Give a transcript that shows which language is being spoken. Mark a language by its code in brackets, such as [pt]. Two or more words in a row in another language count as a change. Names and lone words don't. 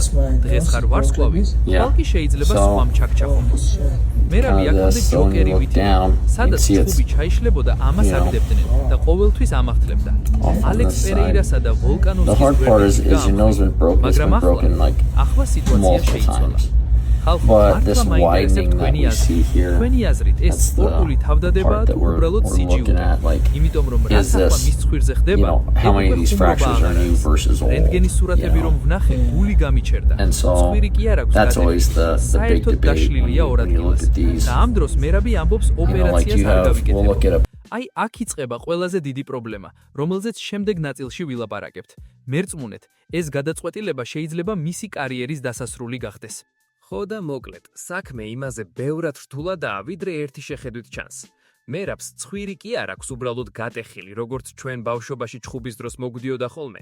[ka] დღეს ხარ ვარსკვლავი, ხალხი შეიძლება სხვამ ჩაქჩახოს. მერაბი აქამდე ჯოკერი ვიტია, სადაც ჩხუბი ჩაიშლებოდა ამას აგდებდნენ და ყოველთვის ამახთლებდა. ალექს პერეირასა და ვოლკანოვსკის მაგრამ ახლა სიტუაცია შეიცვალა. [en] But this widening that we see here, that's the part that we're looking at, like, is this, how many of these fractures are new versus old, and so that's always the big debate when you look at these, like we'll look at a [ka] აი აქ იწყება ყველაზე დიდი პრობლემა, რომელზეც შემდეგ ნაწილში ვილაპარაკებთ. მერწმუნეთ, ეს გადაწყვეტილება შეიძლება მისი კარიერის დასასრული გახდეს. ხო და მოკლედ, საქმე იმაზე ბევრად რთულადაა, ვიდრე ერთი შეხედვით ჩანს. მერაბს ცხვირი კი არ აქვს უბრალოდ გატეხილი, როგორც ჩვენ ბავშვობაში ჩხუბის დროს მოგვდიოდა ხოლმე.